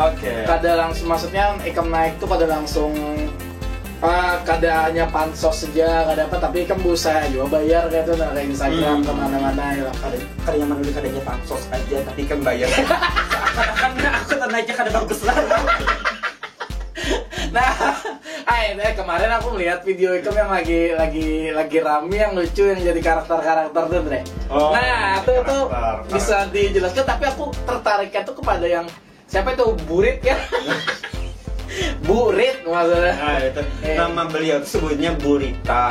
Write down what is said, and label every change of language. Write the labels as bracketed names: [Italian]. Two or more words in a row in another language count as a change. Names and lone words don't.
[Banjar] Kada langsung maksudnya ikam naik tuh kada langsung kada hanya pansos saja kada apa tapi ikam berusaha juga bayar kayak itu kayak Instagram kemana-mana ya kada yang mana kadanya pansos aja tapi kan bayar karena aku naiknya kada bagus lah. [Indonesian] Nah, kemarin aku melihat video itu yang lagi rame yang lucu yang jadi karakter tuh, Dre. Nah, itu bisa dijelaskan tapi aku tertariknya tuh kepada yang siapa itu Burit ya? Burit maksudnya. Nah, itu nama beliau tuh sebutnya Burita.